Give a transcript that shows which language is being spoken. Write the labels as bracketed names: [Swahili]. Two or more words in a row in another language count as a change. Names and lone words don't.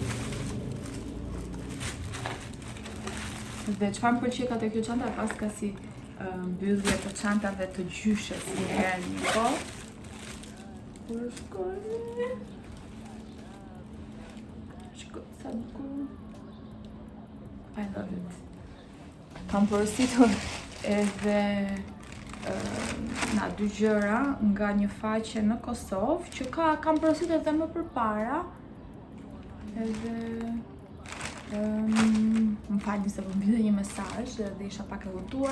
[Albanian] Dhe çfarë më pëlqej ka te kjo çanta pas ka si mbyllje të çantave të gjyshes një herë një kohë. Kur shkojnë? Sa bukur. [English] I love it. [Albanian] Kam porositur edhe na dy gjëra nga një faqe në Kosovë që kam porositur edhe më përpara. Edhe më falni se po mbydhe një mesazh dhe isha pak e hutuar.